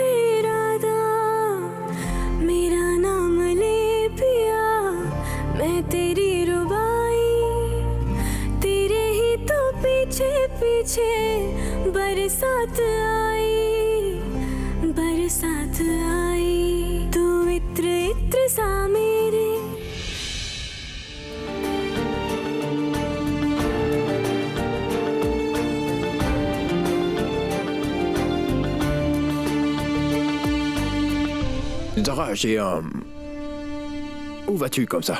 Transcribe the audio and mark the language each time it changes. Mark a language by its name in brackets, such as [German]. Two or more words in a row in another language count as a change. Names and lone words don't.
[Hindi] इरादा मेरा नाम ले पिया मैं तेरी रुबाई तेरे ही तो पीछे पीछे बरसात आई तू इत्र मित्र सा मेरे [French] Zara, j'ai un... Où vas-tu comme ça?